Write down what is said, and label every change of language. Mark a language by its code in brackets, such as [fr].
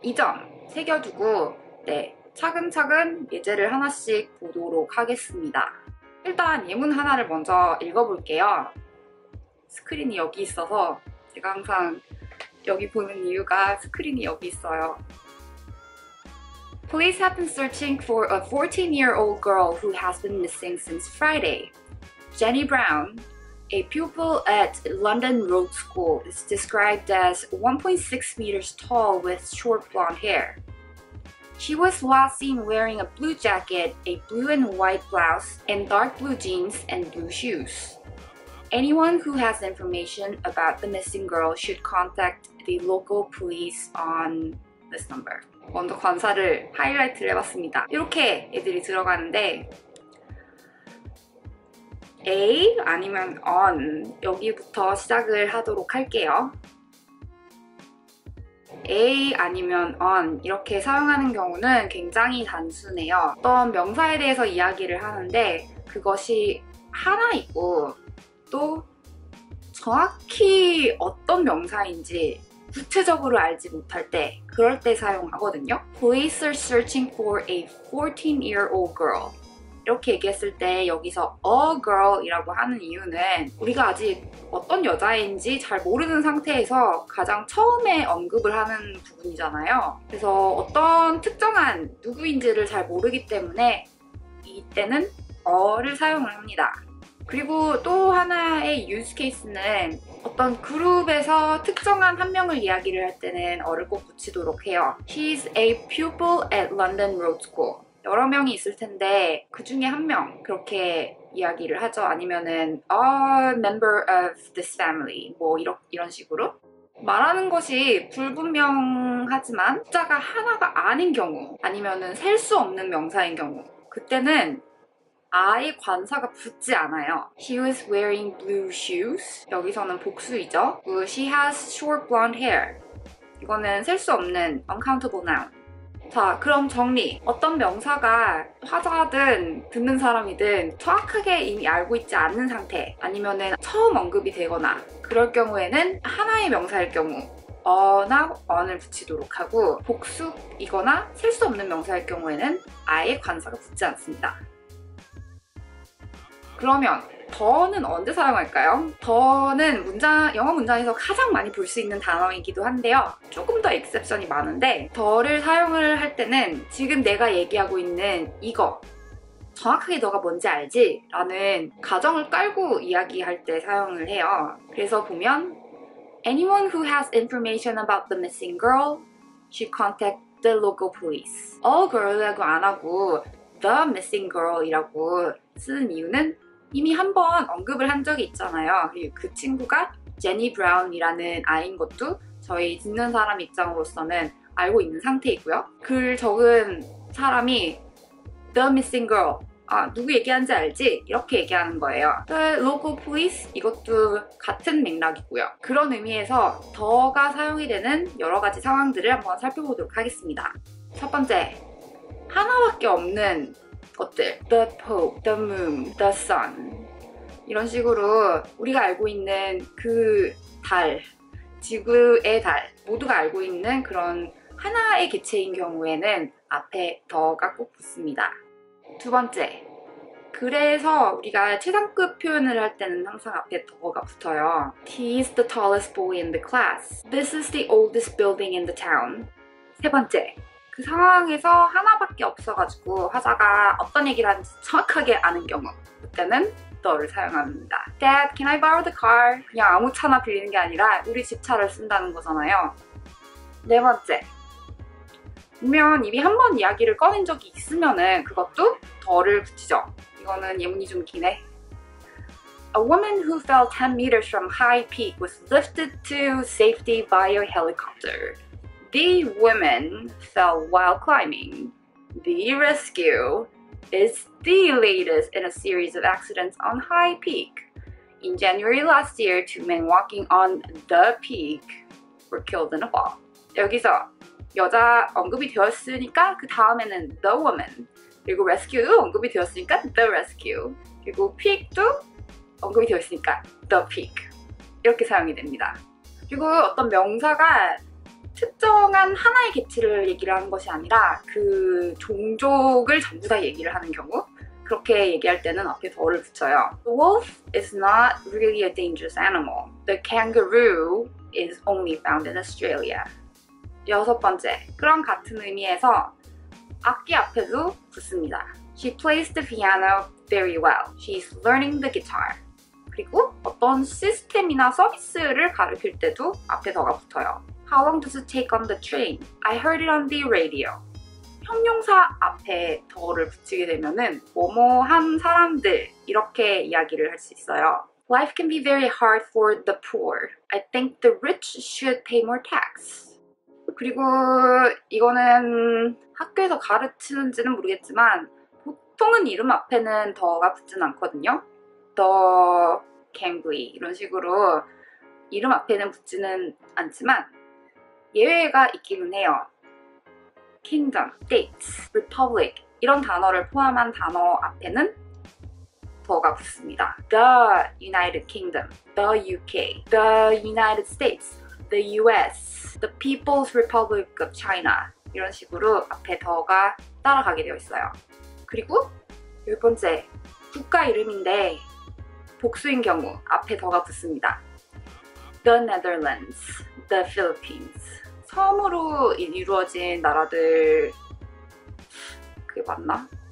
[ko] 이 점 새겨두고 차근차근 예제를 하나씩 보도록 하겠습니다. 일단 예문 하나를 먼저 읽어볼게요. 스크린이 여기 있어서 제가 항상 여기 보는 이유가 스크린이 여기 있어요. [en] Police have been searching for a 14-year-old girl who has been missing since Friday. Jenny Brown, a pupil at London Road School, is described as 1.6 meters tall with short blonde hair. She was last seen wearing a blue jacket, a blue and white blouse, and dark blue jeans and blue shoes. Anyone who has information about the missing girl should contact the local police on this number. [ko] 먼저 관사를 하이라이트를 해봤습니다. 이렇게 애들이 들어가는데 A 아니면 on 여기부터 시작을 하도록 할게요. A 아니면 on 이렇게 사용하는 경우는 굉장히 단순해요. 어떤 명사에 대해서 이야기를 하는데 그것이 하나이고 또 정확히 어떤 명사인지 구체적으로 알지 못할 때 그럴 때 사용하거든요. [en] Police are searching for a 14-year-old girl [ko] 이렇게 얘기했을 때 여기서 a girl이라고 하는 이유는 우리가 아직 어떤 여자인지 잘 모르는 상태에서 가장 처음에 언급을 하는 부분이잖아요. 그래서 어떤 특정한 누구인지를 잘 모르기 때문에 이때는 a를 사용을 합니다. 그리고 또 하나의 유즈 케이스는 어떤 그룹에서 특정한 한 명을 이야기를 할 때는 어를 꼭 붙이도록 해요. [en] She's a pupil at London Road School. [ko] 여러 명이 있을 텐데 그 중에 한 명 그렇게 이야기를 하죠. 아니면은 [en] a member of this family [ko] 뭐 이런 식으로 말하는 것이 불분명하지만 숫자가 하나가 아닌 경우 아니면은 셀 수 없는 명사인 경우 그때는 I 관사가 붙지 않아요. [en] She was wearing blue shoes. [ko] 여기서는 복수이죠. [en] She has short blonde hair. [ko] 이거는 셀 수 없는 uncountable noun. 자, 그럼 정리. 어떤 명사가 화자든 듣는 사람이든 정확하게 이미 알고 있지 않는 상태 아니면은 처음 언급이 되거나 그럴 경우에는 하나의 명사일 경우 어나 on을 붙이도록 하고 복수이거나 셀 수 없는 명사일 경우에는 아예 관사가 붙지 않습니다. 그러면 더는 언제 사용할까요? 더는 영어 문장에서 가장 많이 볼 수 있는 단어이기도 한데요. 조금 더 exception이 많은데 더를 사용을 할 때는 지금 내가 얘기하고 있는 이거 정확하게 너가 뭔지 알지? 라는 가정을 깔고 이야기할 때 사용을 해요. 그래서 보면 [en] Anyone who has information about the missing girl should contact the local police. [ko] girl이라고 안 하고 The Missing Girl이라고 쓰는 이유는 이미 한번 언급을 한 적이 있잖아요. 그리고 그 친구가 제니 브라운이라는 아이인 것도 저희 듣는 사람 입장으로서는 알고 있는 상태이고요. 글 적은 사람이 The Missing Girl, 누구 얘기하는지 알지? 이렇게 얘기하는 거예요. The Local Police, 이것도 같은 맥락이고요. 그런 의미에서 더가 사용이 되는 여러 가지 상황들을 한번 살펴보도록 하겠습니다. 첫 번째, 하나밖에 없는 것들. [en] The Pope, The Moon, The Sun. [ko] 이런 식으로 우리가 알고 있는 그 달, 지구의 달, 모두가 알고 있는 그런 하나의 개체인 경우에는 앞에 더가 꼭 붙습니다. 두 번째, 그래서 우리가 최상급 표현을 할 때는 항상 앞에 더가 붙어요. [en] He is the tallest boy in the class. This is the oldest building in the town. [ko] 세 번째, 그 상황에서 하나밖에 없어가지고 화자가 어떤 얘기를 하는지 정확하게 아는 경우, 그때는 the를 사용합니다. [en] Dad, can I borrow the car? [ko] 그냥 아무 차나 빌리는 게 아니라 우리 집 차를 쓴다는 거잖아요. 네 번째, 분명 이미 한 번 이야기를 꺼낸 적이 있으면은 그것도 더를 붙이죠. 이거는 예문이 좀 기네. [en] A woman who fell 10 meters from high peak was lifted to safety by a helicopter. The woman fell while climbing. The rescue is the latest in a series of accidents on High Peak. In January last year, 2 men walking on the peak were killed in a fall. [ko] 여기서 여자 언급이 되었으니까 그 다음에는 the woman, 그리고 rescue도 언급이 되었으니까 the rescue, 그리고 peak도 언급이 되었으니까 the peak, 이렇게 사용이 됩니다. 그리고 어떤 명사가 특정한 하나의 개체를 얘기를 하는 것이 아니라 그 종족을 전부 다 얘기를 하는 경우, 그렇게 얘기할 때는 앞에 더를 붙여요. [en] The wolf is not really a dangerous animal. The kangaroo is only found in Australia. [ko] 여섯 번째, 그런 같은 의미에서 악기 앞에도 붙습니다. [en] She plays the piano very well. She's learning the guitar. [ko] 그리고 어떤 시스템이나 서비스를 가리킬 때도 앞에 더가 붙어요. [en] How long does it take on the train? I heard it on the radio. [ko] 형용사 앞에 더를 붙이게 되면은 뭐뭐한 사람들, 이렇게 이야기를 할 수 있어요. [en] Life can be very hard for the poor. I think the rich should pay more tax. [ko] 그리고 이거는 학교에서 가르치는지는 모르겠지만 보통은 이름 앞에는 더가 붙진 않거든요. The Cambly 이런 식으로 이름 앞에는 붙지는 않지만 예외가 있기는 해요. Kingdom, States, Republic 이런 단어를 포함한 단어 앞에는 더가 붙습니다. [en] The United Kingdom, The UK, The United States, The US, The People's Republic of China [ko] 이런 식으로 앞에 더가 따라가게 되어 있어요. 그리고 열 번째, 국가 이름인데 복수인 경우 앞에 더가 붙습니다. [en] The Netherlands, The Philippines. [ko] 섬으로 이루어진 나라들, 그게 맞나?